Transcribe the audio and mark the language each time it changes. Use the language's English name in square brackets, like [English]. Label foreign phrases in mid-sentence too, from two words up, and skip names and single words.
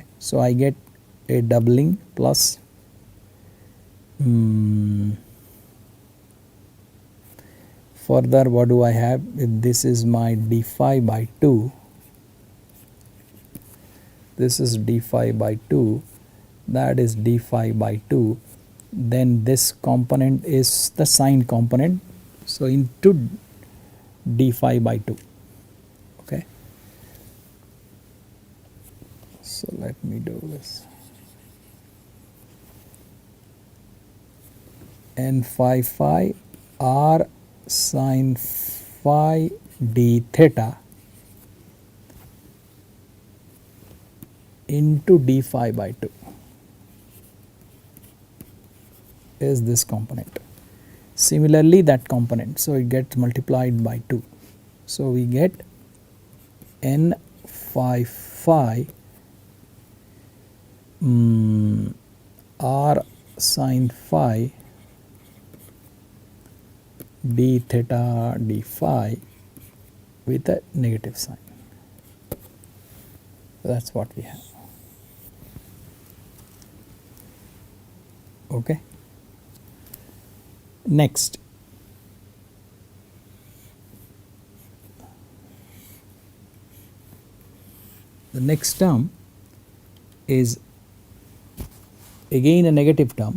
[English] So I get a doubling plus further what do I have, if this is my d phi by 2, this is d phi by 2, that is d phi by 2, then this component is the sine component, so into d phi by 2, okay. So let me do this. N phi phi r sine phi d theta into d phi by 2 is this component. Similarly that component, so it gets multiplied by 2. So we get n phi phi r sin phi d theta d phi with a negative sign. That's what we have. Okay. Next, the next term is again a negative term.